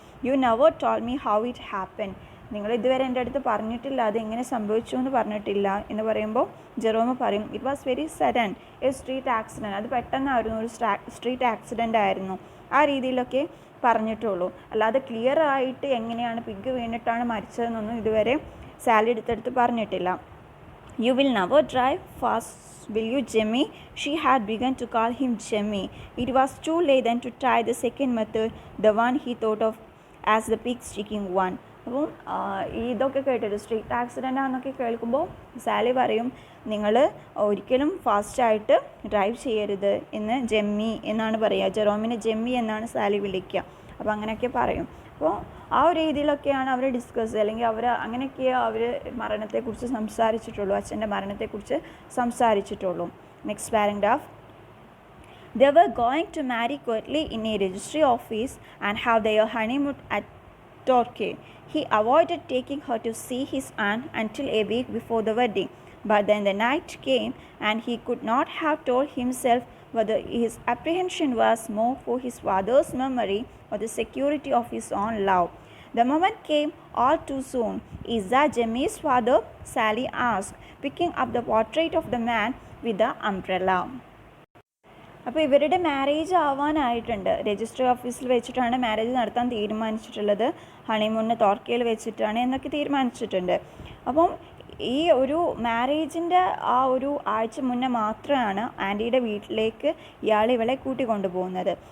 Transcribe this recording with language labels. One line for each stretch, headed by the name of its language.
English: You never told me how it happen.
Malayalam: നിങ്ങൾ ഇതുവരെ എൻ്റെ അടുത്ത് പറഞ്ഞിട്ടില്ല അത് എങ്ങനെ സംഭവിച്ചു എന്ന് പറഞ്ഞിട്ടില്ല എന്ന് പറയുമ്പോൾ ജെറോം പറയും
English: It was very sudden, a street accident.
Malayalam: അത് പെട്ടെന്നായിരുന്നു, ഒരു സ്ട്രീറ്റ് ആക്സിഡൻ്റ് ആയിരുന്നു. ആ രീതിയിലൊക്കെ പറഞ്ഞിട്ടുള്ളൂ. അല്ലാതെ ക്ലിയർ ആയിട്ട് എങ്ങനെയാണ് പിഗ് വീണിട്ടാണ് മരിച്ചതെന്നൊന്നും ഇതുവരെ സാലി എടുത്തെടുത്ത് പറഞ്ഞിട്ടില്ല.
English: You will never drive fast, will you, Jemmy? She had begun to call him Jemmy. It was too late then to try the second method, the one he thought of as the pig-sticking one.
Malayalam: അപ്പം ഇതൊക്കെ കേട്ടിട്ട് street accident ആണെന്നൊക്കെ കേൾക്കുമ്പോൾ Sally പറയും നിങ്ങൾ ഒരിക്കലും ഫാസ്റ്റായിട്ട് drive ചെയ്യരുത് എന്ന് ജെമ്മി എന്നാണ് പറയുക. ജെറോമിനെ ജെമ്മി എന്നാണ് സാലി വിളിക്കുക. അപ്പോൾ അങ്ങനെയൊക്കെ പറയും. അപ്പോൾ ആ ഒരു രീതിയിലൊക്കെയാണ് അവർ ഡിസ്കസ്, അല്ലെങ്കിൽ അവർ അങ്ങനെയൊക്കെയാണ് അവർ മരണത്തെക്കുറിച്ച് സംസാരിച്ചിട്ടുള്ളൂ, അച്ഛൻ്റെ മരണത്തെക്കുറിച്ച് സംസാരിച്ചിട്ടുള്ളൂ. Next paragraph.
English: They were going to marry quietly in a registry office and have their honeymoon at Torquay. He avoided taking her to see his aunt until a week before the wedding. But then the night came and he could not have told himself whether his apprehension was more for his father's memory or the security of his own love. The moment came all too soon. Is that Jemmy's father? Sally asked, picking up the portrait of the man with the umbrella.
Malayalam: അപ്പോൾ ഇവരുടെ marriage ആവാനായിട്ടുണ്ട്. Registry ഓഫീസിൽ വെച്ചിട്ടാണ് marriage നടത്താൻ തീരുമാനിച്ചിട്ടുള്ളത്. ഹണിമൂണിന് തോർക്കയിൽ വെച്ചിട്ടാണ് എന്നൊക്കെ തീരുമാനിച്ചിട്ടുണ്ട്. അപ്പം ഈ ഒരു മാരേജിൻ്റെ ആ ഒരു ആഴ്ച മുന്നേ മാത്രമാണ് ആൻറ്റിയുടെ വീട്ടിലേക്ക് ഇയാൾ ഇവളെ കൂട്ടിക്കൊണ്ടുപോകുന്നത്.